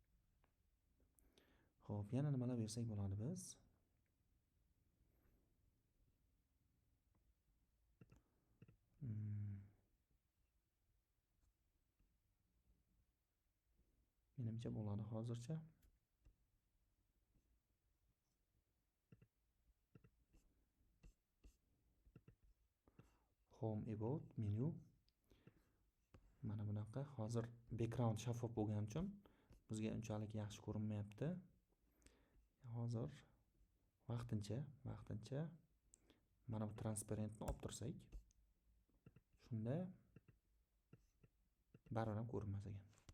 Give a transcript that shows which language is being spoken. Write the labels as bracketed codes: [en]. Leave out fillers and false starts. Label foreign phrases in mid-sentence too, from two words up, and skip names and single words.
[uz] Xo'p, yana nimalar bersak bo'ladi biz? Menimcha bo'ladi hozircha. [en] Home, about, menu. [uz] Mana bunaqa. Hozir background shaffof bo'lgani uchun bizga unchalik yaxshi ko'rinmayapti. Hozir vaqtincha mana bu transparentni olib tursak, shunda baribir ham ko'rinmas ekan.